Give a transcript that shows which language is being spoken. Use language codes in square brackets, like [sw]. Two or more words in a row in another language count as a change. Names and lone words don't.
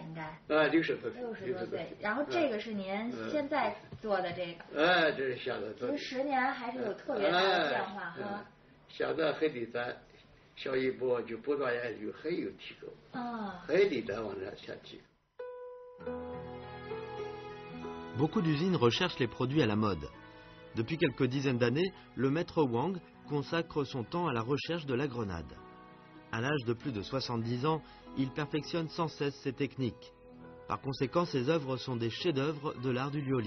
[zh] 应该。 60多岁。 60多岁，然后这个是您现在做的这个。这是现在做的。其实10年还是有特别大的变化哈。现在还得咱小一步就不断研究，还有提高。还得再往这前提。 [fr] Beaucoup d'usines recherchent les produits à la mode. Depuis quelques dizaines d'années, le maître Wang consacre son temps à la recherche de la grenade. À l'âge de plus de 70 ans, il perfectionne sans cesse ses techniques. Par conséquent, ses œuvres sont des chefs-d'œuvre de l'art du lioli.